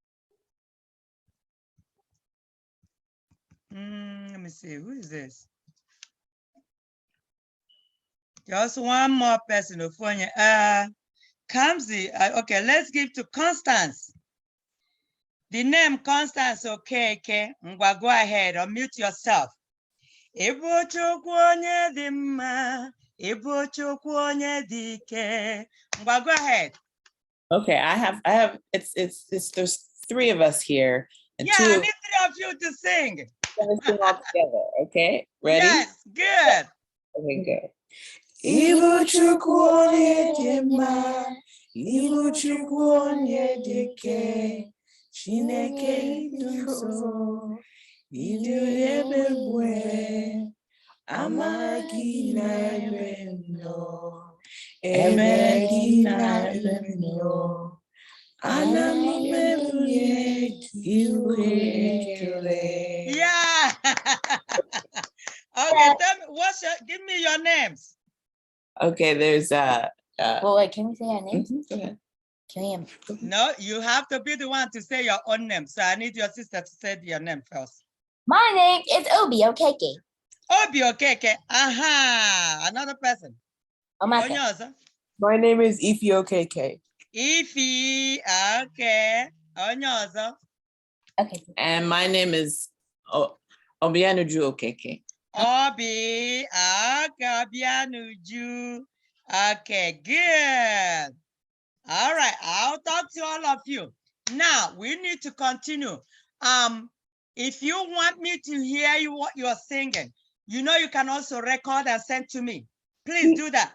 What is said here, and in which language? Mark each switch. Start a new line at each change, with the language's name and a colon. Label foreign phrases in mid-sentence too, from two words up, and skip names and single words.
English: Let me see, who is this? Just one more person. Kamsi, okay, let's give to Constance. The name Constance, okay. Go ahead, unmute yourself.
Igbo: Ibu Chukwu onye dị mma. Ibu Chukwu onye dị ike.
English: Go ahead. Okay, I have it's there's three of us here. And yeah, I need three of you to sing. We're gonna sing all together, okay? Ready? Yes, good. Okay, good.
Igbo: Ibu Chukwu onye dị mma, Ibu Chukwu onye dị ike, Chineke dị nsọ, ịdị ebube, amara gị na-ebe nnọọ, ebere gị na-ebe nnọọ, ana m ebulie iwe ekele.
English: Yeah. Okay, tell me give me your names. Okay, there's well, wait, can we say our names? Go ahead. Can we? No, you have to be the one to say your own name. So I need your sister to say your name first. My name is Obi Okeke. Obi Okeke. Aha. Another person. Omaka. My name is Ifi Okeke. Ifi. Okay. Onyozo. Okay. And my name is Obianuju Okeke. Obi. Okay. Obianuju. Okay. Good. All right. I'll talk to all of you. Now we need to continue. If you want me to hear you what you're singing, you know you can also record and send to me. Please do that.